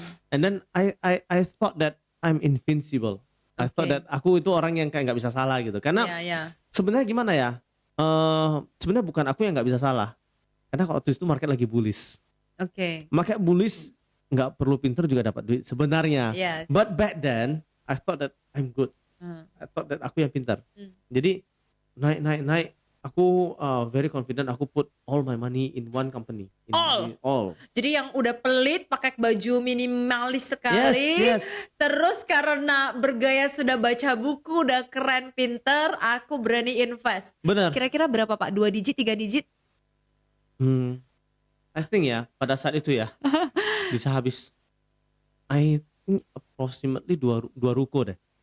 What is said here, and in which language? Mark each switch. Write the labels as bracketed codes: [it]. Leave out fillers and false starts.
[en] And then I thought that I'm invincible. I thought that [id] aku itu orang yang kayak nggak bisa salah gitu. Karena sebenarnya gimana ya? Sebenarnya bukan aku yang nggak bisa salah. Karena waktu itu market lagi bullish. Oke. Market bullish nggak perlu pinter juga dapat duit sebenarnya. [en] Yes. But back then I thought that I'm good. I thought that [id] aku yang pintar. Jadi naik. Aku [en] very confident. [id] Aku [en] put all my money in one company. All. [id] Jadi yang udah pelit pakai baju minimalis sekali. [en] Yes. [id] Terus karena bergaya sudah baca buku, udah keren, pinter, aku berani invest. Benar. Kira-kira berapa Pak? 2 digit, 3 digit? [en] I think [id] ya pada saat itu ya bisa habis. [en] I think approximately 2 ruko deh.